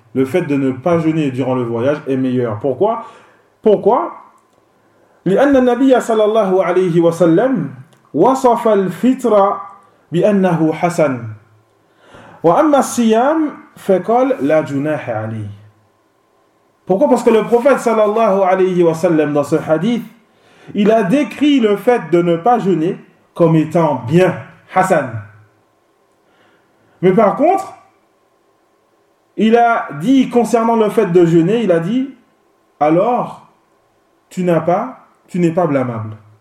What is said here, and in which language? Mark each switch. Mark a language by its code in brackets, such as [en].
[fr] Le fait de ne pas jeûner durant le voyage est meilleur. Pourquoi ? [ar] لأن النبي صلى الله عليه وسلم وصف الفطر بأنه حسن وأما الصيام فقال لا جناح عليه. [fr] Pourquoi ? Parce que le prophète [ar] صلى الله عليه وسلم [fr] dans ce hadith, il a décrit le fait de ne pas jeûner comme étant bien, hasan. Mais par contre, il a dit concernant le fait de jeûner, il a dit, alors, tu n'es pas blâmable.